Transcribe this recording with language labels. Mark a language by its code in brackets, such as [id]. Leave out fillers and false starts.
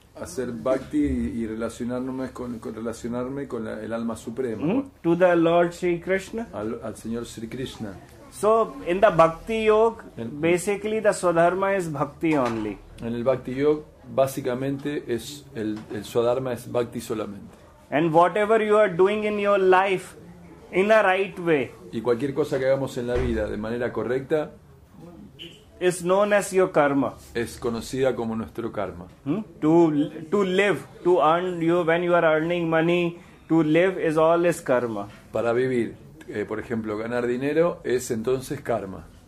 [es] Hacer bhakti y relacionarme con el alma suprema. [en] To the Lord Shri Krishna. [es] Al Señor Sri Krishna. [en] So in the Bhakti Yoga, basically the Swadharma is bhakti only. [es] En el Bhakti Yoga, básicamente el Swadharma es bhakti solamente. [en] And whatever you are doing in your life in a right way, [es] y cualquier cosa que hagamos en la vida de manera correcta, [en] is known as your karma. [es] Es conocida como nuestro karma. [en] To live, to earn, when you are earning money, to live is all is karma. [es] Para vivir, por ejemplo, ganar dinero es entonces karma.